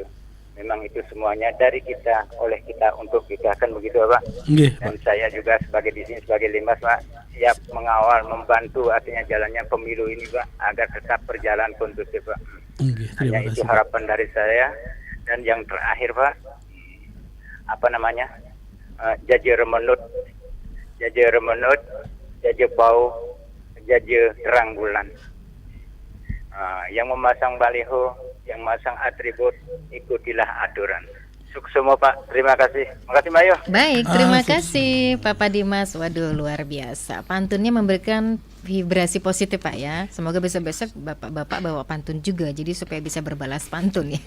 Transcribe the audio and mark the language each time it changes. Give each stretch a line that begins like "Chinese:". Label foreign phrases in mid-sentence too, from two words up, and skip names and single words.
Indonesian: Memang itu semuanya dari kita, oleh kita, untuk kita, kan begitu Pak. Dan saya juga sebagai di sini sebagai Limas Pak, siap mengawal, membantu artinya jalannya pemilu ini Pak, agar tetap berjalan kondusif Pak. Hanya itu harapan dari saya. Dan yang terakhir Pak,
Balinese: jaje remenut, jaje bau, jaje terang bulan.
Indonesian: Yang memasang baliho, yang memasang atribut, ikutilah aturan. Sukses semua Pak, terima kasih. Makasih Mbak Ayu. Baik, terima kasih Papa Dimas. Waduh, luar biasa. Pantunnya memberikan vibrasi positif Pak ya. Semoga besok-besok Bapak-bapak bawa pantun juga, jadi supaya bisa berbalas pantun ya.